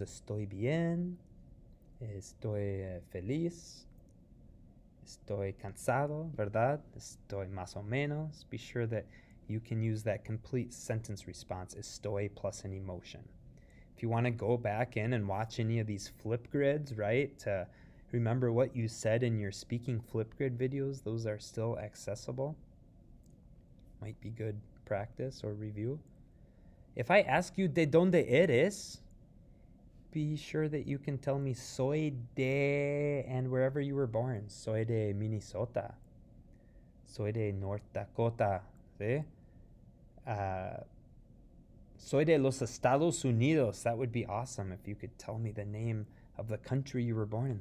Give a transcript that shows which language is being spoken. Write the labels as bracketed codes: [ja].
[es] Estoy bien, estoy feliz, estoy cansado, ¿verdad? Estoy más o menos. [en] Be sure that you can use that complete sentence response, estoy plus an emotion. If you want to go back in and watch any of these Flipgrids, right, to remember what you said in your speaking Flipgrid videos, those are still accessible. Might be good practice or review. If I ask you [es] de donde eres, [en] be sure that you can tell me [es] soy de [en] and wherever you were born. [es] Soy de Minnesota. Soy de North Dakota. ¿Sí? Soy de los Estados Unidos. [en] That would be awesome if you could tell me the name of the country you were born in.